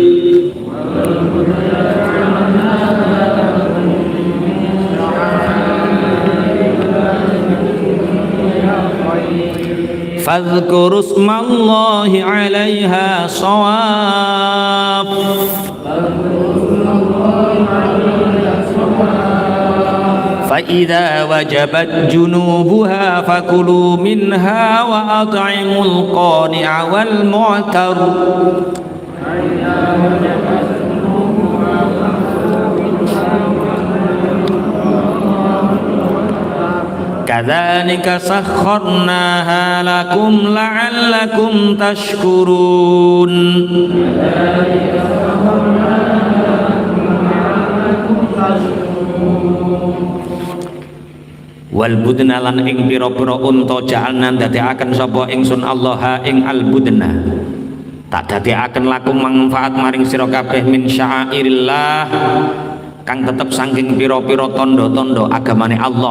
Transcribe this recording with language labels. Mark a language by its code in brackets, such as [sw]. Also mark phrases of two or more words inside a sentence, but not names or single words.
[ar] فاذكروا اسم الله عليها صواف. فإذا وجبت جنوبها فكلوا منها وأطعموا القانع والمعتر كذلك سخرناها لكم لعلكم تشكرون والبدن [jv] lan ing pira-pira unta ja'alna dadekaken sapa ingsun Allah ing al budna tak dadekaken lakum manfaat maring sira kabeh [ar] من شعائر الله [jv] kang tetep saking pira-pira tanda-tanda agamane Allah.